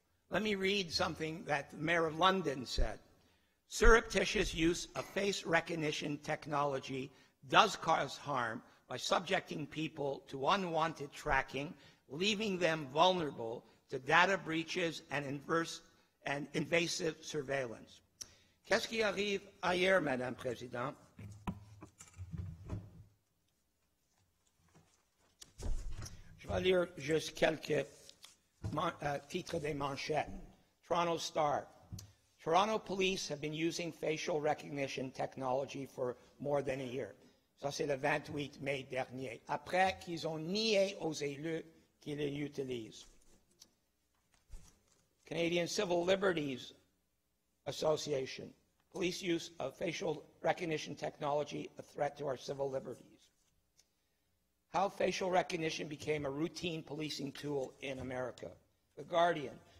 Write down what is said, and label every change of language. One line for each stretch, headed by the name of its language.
English: Let me read something that the Mayor of London said. Surreptitious use of face recognition technology does cause harm by subjecting people to unwanted tracking, leaving them vulnerable to data breaches and invasive surveillance.
French: Qu'est-ce qui arrive ailleurs, Madame la Présidente? Je vais lire juste quelques titres des manchettes.
English: Toronto Star. Toronto police have been using facial recognition technology for more than a year.
French: Ça, c'est le 28 mai dernier, après qu'ils ont nié aux élus qu'ils l'utilisent.
English: Canadian Civil Liberties Association. Police use of facial recognition technology a threat to our civil liberties. How facial recognition became a routine policing tool in America. The Guardian.